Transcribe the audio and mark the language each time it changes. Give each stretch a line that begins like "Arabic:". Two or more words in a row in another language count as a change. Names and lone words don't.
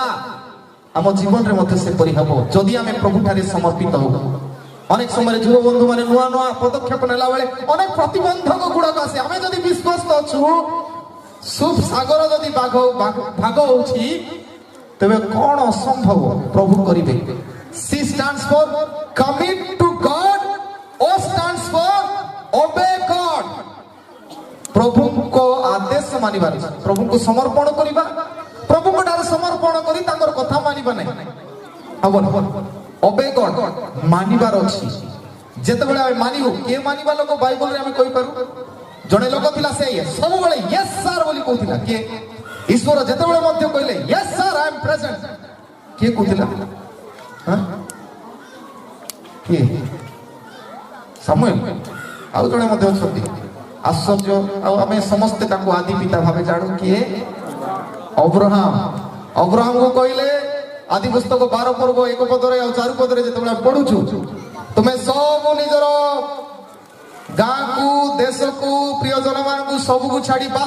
Odia: ଆମ ଜୀବନରେ ମଧ୍ୟ ସେପରି ହେବ ଯଦି ଆମେ ପ୍ରଭୁଠାରେ ସମର୍ପିତ ହବୁ। ଅନେକ ସମୟରେ ଯୁବ ବନ୍ଧୁ ମାନେ ନୂଆ ନୂଆ ପଦକ୍ଷେପ ନେଲା ବେଳେ ଅନେକ ପ୍ରତିବନ୍ଧକ ଗୁଡାକ ଆସେ। ଆମେ ଯଦି ବିଶ୍ୱାସ ଅଛୁ ସୁପ ସାଗର ଯଦି ଭାଗ ହଉଛି ତେବେ କଣ ଅସମ୍ଭବ ପ୍ରଭୁ କରିବେ।
English: C stands for commit to God, O stands for obey God।
Odia: ପ୍ରଭୁଙ୍କ ଆଦେଶ ମାନିବାର, ପ୍ରଭୁଙ୍କୁ ସମର୍ପଣ କରିବା, ପ୍ରଭୁଙ୍କ ଠାରେ ସମର୍ପଣ କରି ତାଙ୍କର କଥା ମାନିବା ନାହିଁ।
English: obey God
Odia: ମାନିବାର ଅଛି। ଯେତେବେଳେ ଆମେ ମାନିବୁ, କିଏ ମାନିବା ଲୋକ ବାଇବଲରେ ଆମେ କହିପାରୁ? ଜଣେ ଲୋକ ଥିଲା, ସେ ସବୁବେଳେ
English: yes sir
Odia: ବୋଲି କହୁଥିଲା। କିଏ? ଈଶ୍ୱର ଯେତେବେଳେ ମଧ୍ୟ କହିଲେ
English: yes sir I am present,
Odia: କିଏ କହୁଥିଲା? କିଏ? ସାମୁଏଲ। ଆଉ ଜଣେ ମଧ୍ୟ ଅଛନ୍ତି ଆଶ୍ଚର୍ଯ୍ୟ, ଆଉ ଆମେ ସମସ୍ତେ ତାଙ୍କୁ ଆଦି ପିତା ଭାବେ ଜାଣୁ। କିଏ? ଅବ୍ରାହମ। ଅବ୍ରାହମକୁ କହିଲେ ଆଦି ପୁସ୍ତକ 12 ପର୍ବ 1 ପଦରେ ଆଉ 4 ପଦରେ ଯେତେବେଳେ ଆମେ ପଢୁଛୁ, ତୁମେ ସବୁ ନିଜର ଗାଁକୁ, ଦେଶକୁ, ପ୍ରିୟଜନ ମାନଙ୍କୁ ସବୁକୁ ଛାଡି ବାହାର।